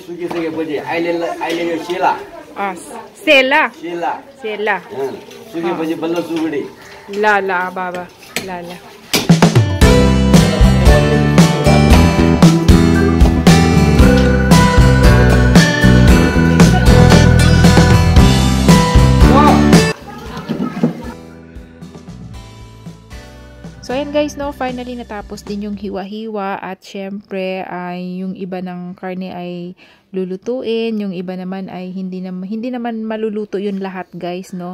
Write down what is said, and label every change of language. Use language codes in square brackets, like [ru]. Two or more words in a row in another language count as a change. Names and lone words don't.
[ne] अहिले यो सेला Sela. सेला Sela. सुकेपछि बल्ल सुगुडी La baba. La. [tl] So ayan guys, no, finally natapos din yung hiwa-hiwa at syempre ay yung iba ng karne ay lulutuin, yung iba naman ay hindi naman maluluto yun lahat guys, no.